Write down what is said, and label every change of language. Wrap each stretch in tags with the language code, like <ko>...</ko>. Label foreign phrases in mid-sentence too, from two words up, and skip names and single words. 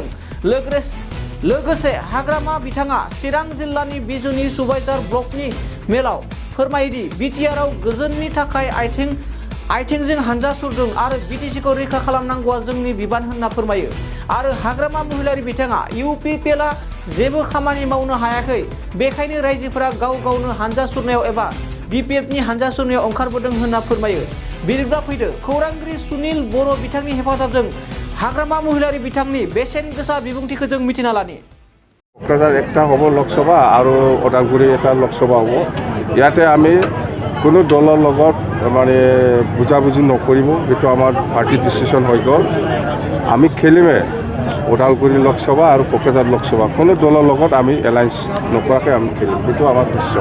<brx>लोगोसे हाग्रामा बिथाङा चिरां जिल्लानि बिजनि सुबाइजार ब्लकनि मेलाव फोरमायदि बिटिआरआव गोजोननि थाखाय आइथिंजों हानजा सुरदों आरो बिटिसिखौ रैखा खालामनांगौआ जोंनि बिबान होनना फोरमायो आरो हाग्रामा महिलारि बिथाङा इउपिपिएलआ जेबो खामानि मावनो हायाखै, बेखायनो रायजोफोरा गाव गावनो हानजा सुरनायाव एबा बिपिएफनि हानजा सुरनायाव ओंखारबोदों होनना फोरमायो। बिदिब्ला फैदो खौरांगिरि सुनिल बर' बिथांनि हेफाजाबजों हाग्रामा महिलारि बिथांनि बेसेन गोसा बिबुंथिखौ जों मिथिना लानि।</brx> <as>क'क्राझार একটা হ'ব লোকসভা আৰু ওদালগুৰি এটা লোকসভা হ'ব। ইয়াতে আমি কোনো দলৰ লগত মানে বুজাবুজি নকৰিব, এইটো আমাৰ পাৰ্টি ডিচিশ্যন হৈ গ'ল। আমি খেলিমে ওদালগুৰি লোকসভা আৰু ক'ক্ৰাঝাৰ লোকসভা, কোনো দলৰ লগত আমি এলায়েন্স নকৰাকৈ আমি খেলিম, সেইটো আমাৰ ডিচিশ্যন।</as>